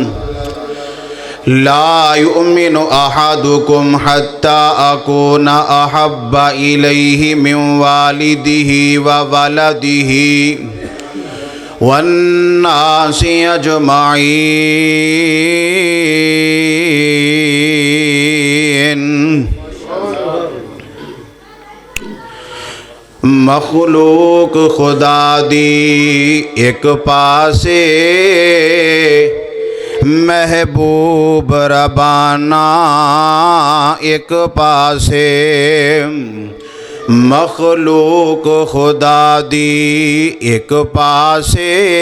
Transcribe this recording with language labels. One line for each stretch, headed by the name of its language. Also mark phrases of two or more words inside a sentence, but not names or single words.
Arabic: لا يؤمن أحدكم حتى أكون أحب إليه من والده وولده والناس أجمعين
Punjabi: مخلوق خدا دی ایک پاسے محبوب ربانا ایک پاسے مخلوق خدا دی ایک پاسے